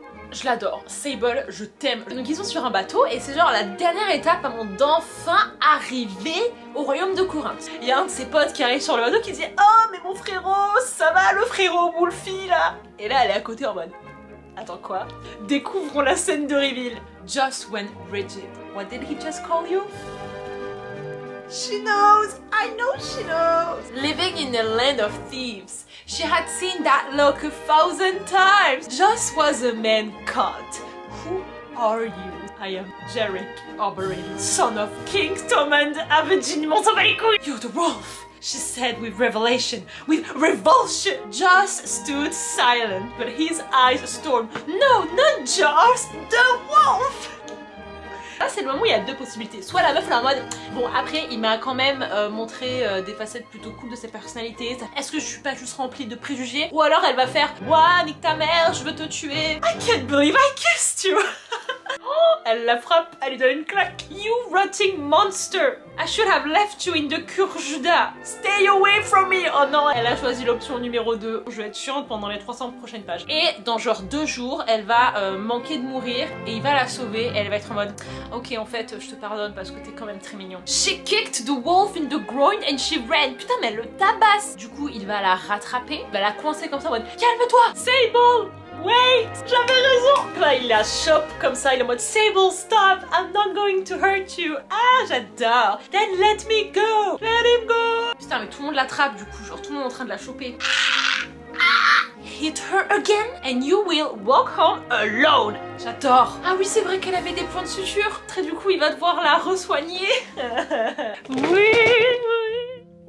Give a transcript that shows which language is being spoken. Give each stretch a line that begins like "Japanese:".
French: Je l'adore, Sable, je t'aime. Donc ils sont sur un bateau et c'est genre la dernière étape avant d'enfin arriver au royaume de Corinthe. Il y a un de ses potes qui arrive sur le bateau qui dit « Oh mais mon frérot, ça va le frérot Wolfie là ?» Et là elle est à côté en mode « Attends quoi ?» Découvrons la scène de reveal.
English: Joss went rigid. What did he just call you? She knows, I know she knows. Living in a land of thieves, she had seen that look 1,000 times. Joss was a man caught. Who are you? I am Jerick Oberyn, son of King Tommen Aberdeen.
French: M'en s'en bat les couilles.
English: You're the wolf, she said with revelation, with revulsion. Joss stood silent, but his eyes stormed. No, not Joss, the wolf.
French: Là c'est le moment où il y a 2 possibilités. Soit la meuf elle est en mode bon après il m'a quand même montré des facettes plutôt cool de sa personnalité. Est-ce que je suis pas juste remplie de préjugés? Ou alors elle va faire ouah nique ta mère, je veux te tuer.
English: I can't believe I kissed you.
French: Oh, elle la frappe, elle lui donne une claque.
English: You rotting monster. I should have left you in the Kurjuda. Stay away from me.
French: Oh non, elle a choisi l'option numéro 2. Je vais être chiante pendant les 300 prochaines pages. Et dans genre 2 jours, elle va manquer de mourir et il va la sauver et elle va être en mode ok en fait je te pardonne parce que t'es quand même très mignon.
English: She kicked the wolf in the groin and she ran.
French: Putain mais elle le tabasse. Du coup il va la rattraper, il va la coincer comme ça en mode calme-toi Sable.
English: Wait,
French: j'avais raison. Là, il la chope comme ça, il est en mode Sable,
English: stop, I'm not going to hurt you.
French: Ah, j'adore.
English: Then let me go. Let him go.
French: Putain, mais tout le monde l'attrape du coup, genre tout le monde est en train de la choper.
English: Hit her again and you will walk home alone.
French: J'adore. Ah oui, c'est vrai qu'elle avait des points de suture. Très du coup, il va devoir la re-soigner. Oui, oui.